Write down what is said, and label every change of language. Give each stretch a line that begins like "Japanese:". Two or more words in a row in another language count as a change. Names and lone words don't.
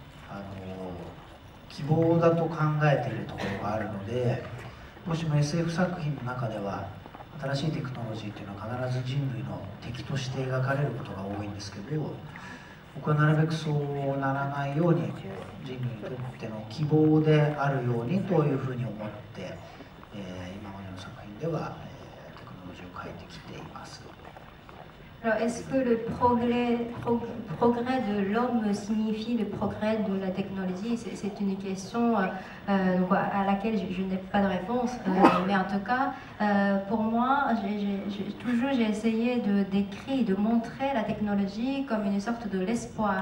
Japanese: 希望だと考えているところがあるので、どうしても SF 作品の中では新しいテクノロジーっていうのは必ず人類の敵として描かれることが多いんですけど、僕はなるべくそうならないように人類にとっての希望であるようにというふうに思って、今までの作品では、テクノロジーを変えてきています。
French: Alors, est-ce que le progrès de l'homme signifie le progrès de la technologie? C'est une question à laquelle je n'ai pas de réponse. Mais en tout cas, pour moi, j'ai essayé de décrire, de montrer la technologie comme une sorte de l'espoir.